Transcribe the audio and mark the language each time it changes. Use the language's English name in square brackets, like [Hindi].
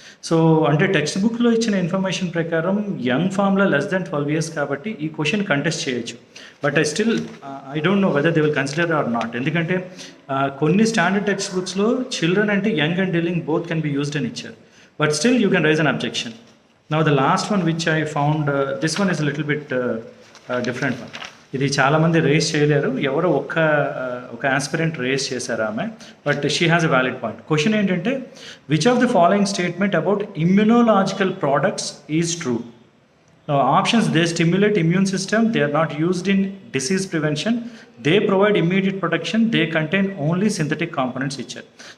[Telugu] So అంటే text బుక్లో ఇచ్చిన ఇన్ఫర్మేషన్ ప్రకారం young formula less than 12 years కాబట్టి ఈ క్వశ్చన్ కంటెస్ట్ చేయొచ్చు. [English] But I don't know whether they will consider or not. [Telugu] ఎందుకంటే కొన్ని స్టాండర్డ్ టెక్స్ట్ బుక్స్లో [English] children అంటే young and dealing both can be used [Telugu] అని ఇచ్చారు. [English] But still you can raise an objection. Now the last one which I found, this one is a little bit different one. [Telugu] ఇది చాలామంది race చేయలేరు, ఎవరో ఒక aspirant race చేశారు ఆమె, [English] But she has a valid point. [Telugu] Question ఏంటంటే [English] Which of the following statement about immunological products is true. Options they stimulate immune system, they are not used in disease prevention, they provide immediate protection, they contain only synthetic components ఇచ్చారు.